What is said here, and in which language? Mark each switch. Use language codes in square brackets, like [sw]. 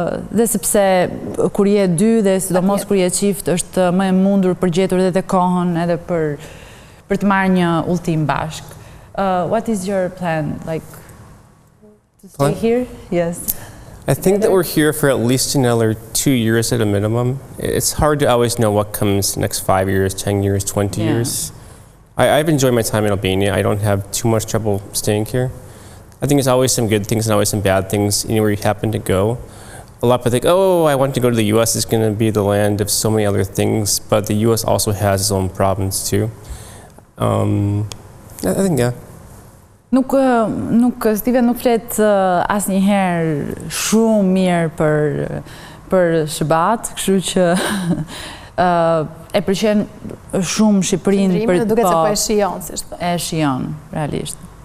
[sq] Dhe sepse kur je dy dhe sidomos kur je qift është më e mundur për gjetur edhe të kohën edhe për të marrë një udhëtim bashk. [en] What is your plan? Like to stay here? Yes. I think that we're here for at least another 2 years at a minimum. It's hard to always know what comes next 5 years, 10 years, 20 years. I've enjoyed my time in Albania. I don't have too much trouble staying here. I think there's always some good things and always some bad things anywhere you happen to go. A lot of people think, oh, I want to go to the US, it's going to be the land of so many other things, but the US also has its own problems too. I think, yeah. [sq] Steven nuk flet asnjëherë shumë mirë për Shqiptat, kështu që e pëlqen shumë Shqipërinë për duket se po e shijon, si thua. E shijon, realisht.